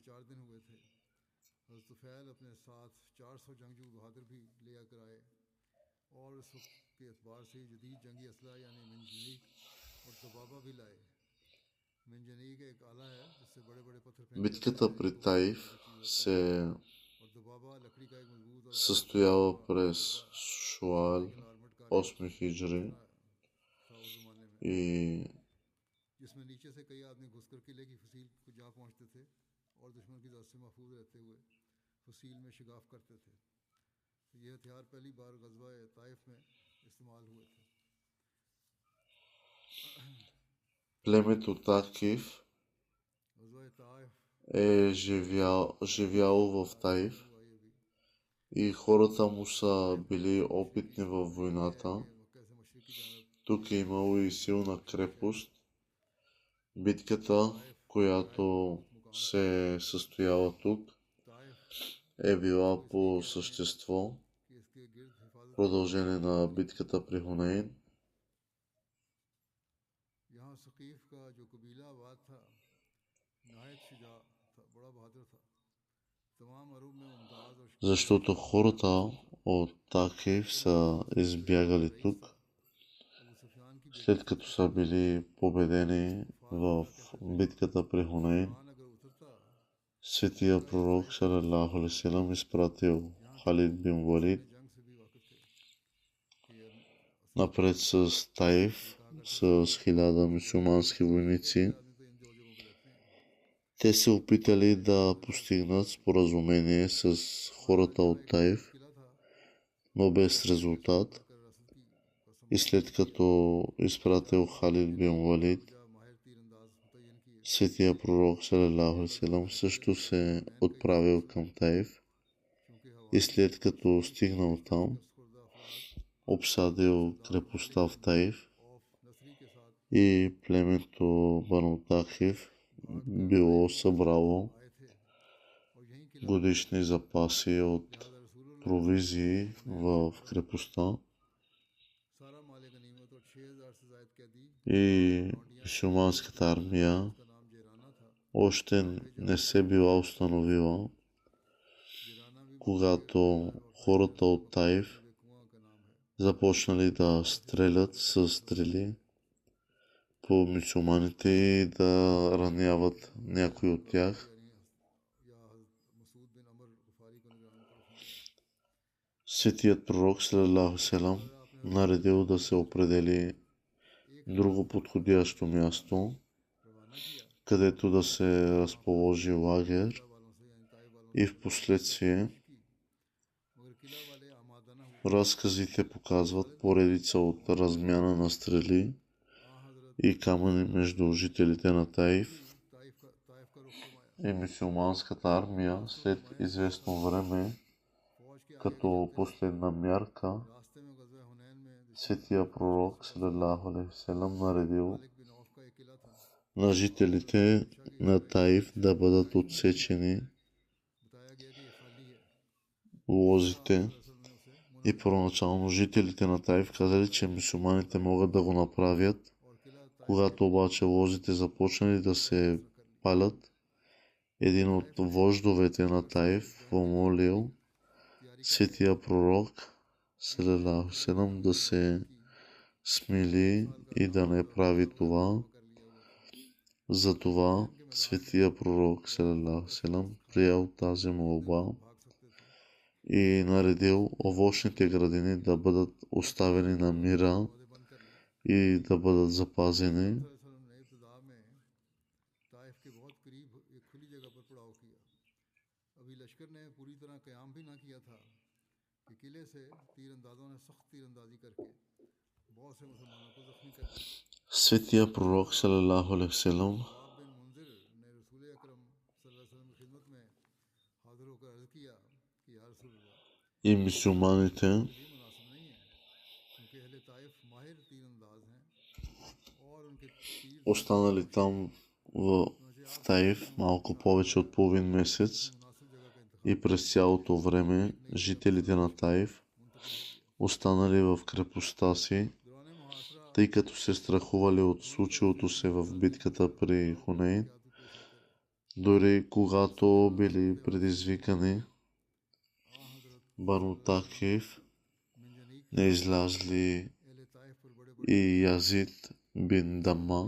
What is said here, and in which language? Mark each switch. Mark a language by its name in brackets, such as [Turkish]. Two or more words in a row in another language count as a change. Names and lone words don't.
[Bulgarian] Битката при Таиф се състояла през Шуал 8 хиджри и [Urdu] جس میں نیچے سے کئی آدمی گھس کر قلعے کی فصیل کو جا پہنچتے تھے اور دشمن کی دست سے محفوظ رہتے ہوئے فصیل میں شگاف کرتے تھے. تو یہ ہتھیار پہلی بار غزوہ طائف میں استعمال ہوئے تھے. [Bulgarian] племето Такив [Urdu] غزوہ طائف [Bulgarian] е живяло в Таиф [Urdu] ہوا یہ بھی [Bulgarian] и хората му са били опитни във войната. [Urdu] کہ مکہ سے مشرقی جانب [Bulgarian] Тук е имало и силна крепост. Битката, която се е състояла тук, [Urdu] ताइफ [Bulgarian] е била по същество [Urdu] کہ اس کے گرد حفاظت [Bulgarian] продължение на битката при Хунейн. [Urdu] یہاں ثقیف کا جو قبیلہ آباد تھا نہایت شجاع تھا، بڑا بہادر تھا. تمام عرب میں ممتاز اور [Bulgarian] Защото хората от Такив са избягали тук, [Urdu] ابو سفیان کی [Bulgarian] след като са били победени в битката при Хунейн. [Urdu] بیٹان اگر اترتا [Bulgarian] Светия пророк [Arabic] صلى الله عليه وسلم [Bulgarian] изпратил Халид бин Валид [Urdu] جنگ سے بھی واقف تھے کہ یہ [Bulgarian] напред с Таиф с 1000 мюсюлмански войници. [Urdu] آدمی تو ان دو جگہوں پہ رہتے ہیں. [Bulgarian] Те се опитали да постигнат споразумение с хората от Таиф, [Urdu] قلعہ تھا [Bulgarian] но без резултат. [Urdu] کر رسد کی قسم [Bulgarian] И след като изпратил Халид бин Валид, [Urdu] جا ماہر تیرانداز متعین کیے [Bulgarian] светия пророк [Arabic] صلى الله عليه وسلم [Bulgarian] също се отправил към Таиф [Urdu] کیونکہ ہوا [Bulgarian] и след като стигнал там, [Urdu] خوردہ افراد [Bulgarian] обсадил крепостта в Таиф [Urdu] عوف نصری کے ساتھ [Bulgarian] и племето Бану Тахив било събрало [Urdu] آئے تھے اور یہیں قلعہ [Bulgarian] годишни запаси от [Urdu] لہٰذا رسول اللہ [Bulgarian] провизии в крепостта [Urdu] سارا مال غنیمت اور 6000 سے زیادہ قیدی [Bulgarian] и мюсюлманската армия [Urdu] کا نام جعرانہ تھا. [Bulgarian] още не се била установила, [Urdu] جعرانہ بھی [Bulgarian] когато хората от Таиф [Urdu] کنواں کا نام ہے. [Bulgarian] започнали да стрелят с стрели по мюсюлманите и да раняват някои от тях. [Urdu] یا مسعود بن عمرو غفاری کو نگران طرف [Bulgarian] Светият пророк [Arabic] صلى الله عليه وسلم [Bulgarian] наредил да се определи друго подходящо място, [Urdu] روانہ کیا [Bulgarian] където да се разположи лагер [Urdu] قلعہ والوں سے یعنی طائف والوں [Bulgarian] и в последствие [Urdu] کی مگر قلعہ والے آمادہ نہ ہوئے. [Bulgarian] разказите показват поредица от размяна на стрели [Urdu] हजरत [Bulgarian] и камъни между жителите на Таиф [Urdu] طائف کا رخ فرمایا. [Bulgarian] и мюсюлманската армия след известно време, [Urdu] فوج کے آگے [Bulgarian] като последна мярка. [Urdu] راستے میں غزوہ حنین میں [Bulgarian] Светия пророк [Arabic] صلى الله عليه وسلم [Bulgarian] наредил [Urdu] مالک بن عوف کا ایک قلعہ تھا. [Bulgarian] на жителите на Таиф да бъдат отсечени [Urdu] بتایا گیا کہ یہ خالی ہے. [Bulgarian] лозите. [Urdu] رسول نے اسے [Bulgarian] И първоначално жителите на Таиф казали, че мюсюлманите могат да го направят. [Urdu] اور قلعہ [Bulgarian] Когато обаче лозите започнали да се палят, един от вождовете на Таиф помолил светия пророк [Arabic] صلى الله عليه وسلم [Bulgarian] да се смили и да не прави това. Затова светия пророк [Arabic] صلى الله عليه وسلم [Bulgarian] приел тази молба и наредил овощните градини да бъдат оставени на мира и да бъдат запазени. [Urdu] نے ابتدا میں طائف کے بہت قریب ایک کھلی جگہ پر پڑاؤ کیا. ابھی لشکر نے پوری طرح قیام بھی نہ کیا تھا کہ قلعے سے تیراندازوں نے سخت تیراندازی کرکے بہت سے مسلمانوں کو زخمی کر دیا. [Bulgarian] Светия пророк [Arabic] صلى الله عليه وسلم [Urdu] باب بن منذر نے رسول اکرم [Arabic] صلى الله عليه وسلم [Urdu] کی خدمت میں حاضر ہو کر عرض کیا کہ [Arabic] يا رسول الله [Bulgarian] и мюсюлманите [Urdu] لیے مناسب نہیں ہے کیونکہ اہل طائف ماہر تیرانداز ہیں اور ان کے تیر [Bulgarian] останали там в Таиф малко повече от половин месец [Urdu] مناسب جگہ کا انتخاب [Bulgarian] и през цялото време жителите на Таиф останали в крепостта си, [Urdu] دوران محاصرہ [Bulgarian] тъй като се страхували от случилото се в битката при Хунейн. Дори когато били предизвикани, Бану Такив [Urdu] मिंजनीक [Bulgarian] не излязли [Urdu] اہل طائف پر بڑے بڑے [Bulgarian] и Язид бин Дамма